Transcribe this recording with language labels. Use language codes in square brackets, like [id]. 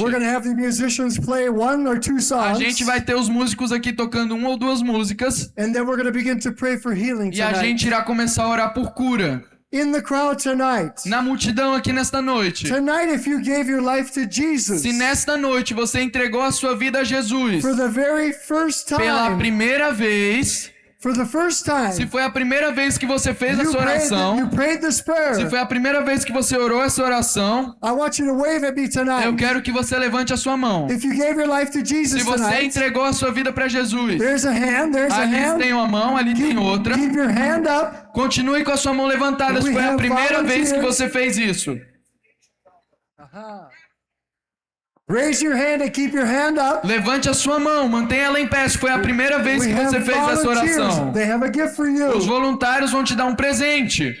[en] We're going to have the musicians play one or two [pt] A [en] songs. [pt] gente vai ter os músicos aqui tocando uma ou duas músicas. [en] And then we're going to begin to pray for healing [pt] E a [en] tonight. [pt] gente irá começar a orar por cura. [en] In the crowd tonight. [pt] Na multidão aqui nesta noite. [en] Tonight, if you gave your life to Jesus [pt] Se nesta noite você entregou a sua vida a Jesus [en] for the very first [pt] pela [en] time, [pt] primeira vez, [en] for the first time, [pt] se foi a primeira vez que você fez a [en] you [pt] sua oração, [en] prayed this prayer, [pt] se foi a primeira vez que você orou essa oração, [en] I want you to wave at me tonight. [pt] eu quero que você levante a sua mão. [en] If you gave your life to [pt] Se [en] Jesus [pt] você [en] tonight, [pt] entregou a sua vida para Jesus, [en] there's a hand, there's a [pt] ali [en] hand. [pt] tem uma mão, ali tem outra. [en] Keep your hand up. [pt] Continue com a sua mão levantada, se [en] We [pt] foi a [en] have [pt] primeira vez que [en] volunteers. [pt] você fez isso. [en] Raise your hand and keep your hand up. [pt] Levante a sua mão, mantenha ela em pé, se foi a primeira vez [en] We [pt] que você [en] have [pt] fez essa oração. [en] volunteers. They have a gift for [pt] Os [en] you. [pt] voluntários vão te dar um presente.